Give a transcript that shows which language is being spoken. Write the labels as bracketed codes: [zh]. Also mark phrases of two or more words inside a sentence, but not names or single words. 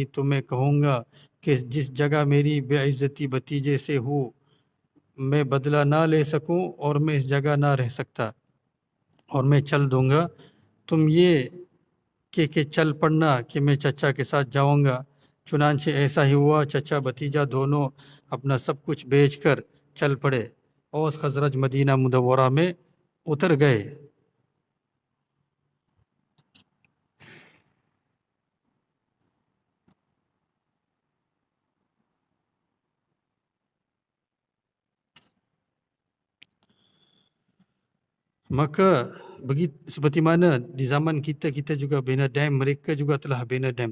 [hi] तो मैं कहूँगा कि जिस जगह मेरी बेइज्जती भतीजे से हो मैं बदला ना ले सकूं और मैं इस जगह ना रह सकता और मैं चल दूंगा। तुम ये कि चल पड़ना कि मैं चचा के साथ जाऊंगा। चुनांचे ऐसा ही हुआ। चचा भतीजा दोनों अपना सब कुछ बेचकर चल पड़े। औस खजरज मदीना मुनव्वरा में उतर गए। [ms] Maka seperti mana di zaman kita juga bina dam, mereka juga telah bina dam.